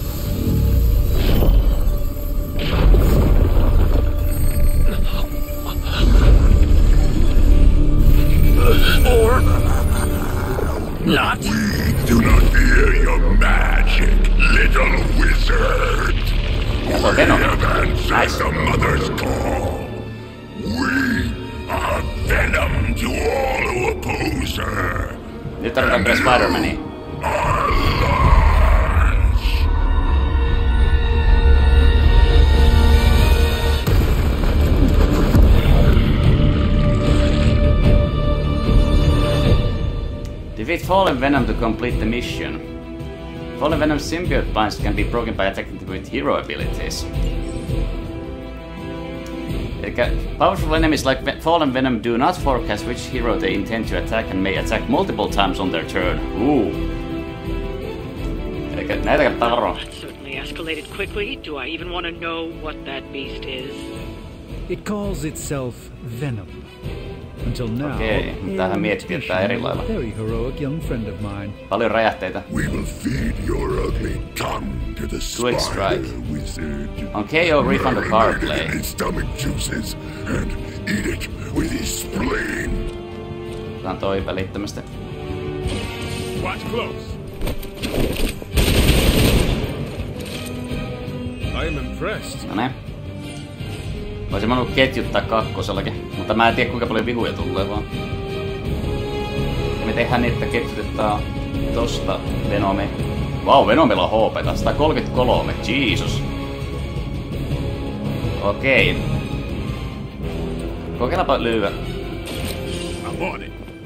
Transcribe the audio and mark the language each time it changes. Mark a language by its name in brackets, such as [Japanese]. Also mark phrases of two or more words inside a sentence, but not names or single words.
[English] Or not. We do not fear your magic, little wizard. We have answered the Mother's call. We are venom to all who oppose her. [Finnish] Nyt tarvitaan myös Spider-Mania. [English] Defeat Fallen Venom to complete the mission. Fallen Venom's symbiote binds can be broken by attacking with hero abilities. Powerful enemies like Fallen Venom do not forecast which hero they intend to attack and may attack multiple times on their turn. [Finnish] Näitä kannattaa varoa. [English] That certainly escalated quickly. Do I even want to know what that beast is? It calls itself Venom. Until now, [Finnish] Okei, tämähän miettii, että tää eri lailla. [English] Very heroic young friend of mine. [Finnish] Paljon räjähteitä. [English] We will feed your ugly tongue to the Quick strike. wizard. On KO, refund the card play. Bring it in his stomach juices and eat it with his spleen. [Finnish] Otetaan toi välittömästi. [English] Watch close. I am impressed. [Finnish] No ne. Voisin mä ketjuttaa kakkosellakin, mutta mä en tiedä kuinka paljon vihuja tulee vaan. Ja me tehdään niin, että ketjutetaan tosta Venomi. Vau, Venomilla on HP:ta 133, Jesus. Okei. Kokeillaanpa lyödä. [English] I'm on it.